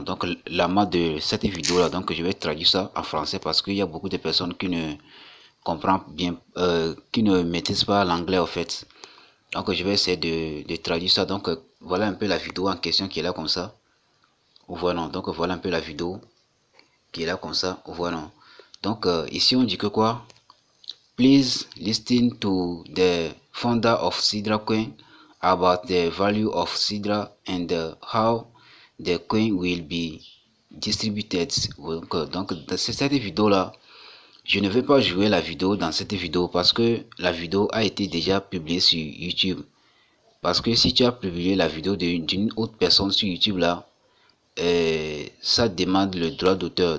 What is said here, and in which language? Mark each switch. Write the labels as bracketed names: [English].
[French] Donc l'amas de cette vidéo là, donc je vais traduire ça en français parce qu'il y a beaucoup de personnes qui ne comprennent bien, qui ne maîtrisent pas l'anglais en fait. Donc je vais essayer de traduire ça. Donc voilà un peu la vidéo en question qui est là comme ça. Voilà, donc voilà un peu la vidéo qui est là comme ça. Voilà. Donc ici on dit que quoi? [English] Please listen to the founder of Sidra Coin about the value of Sidra and how the coin will be distributed. [French] Donc dans cette vidéo là, je ne vais pas jouer la vidéo dans cette vidéo parce que la vidéo a été déjà publiée sur YouTube. Parce que si tu as publié la vidéo d'une autre personne sur YouTube là, ça demande le droit d'auteur.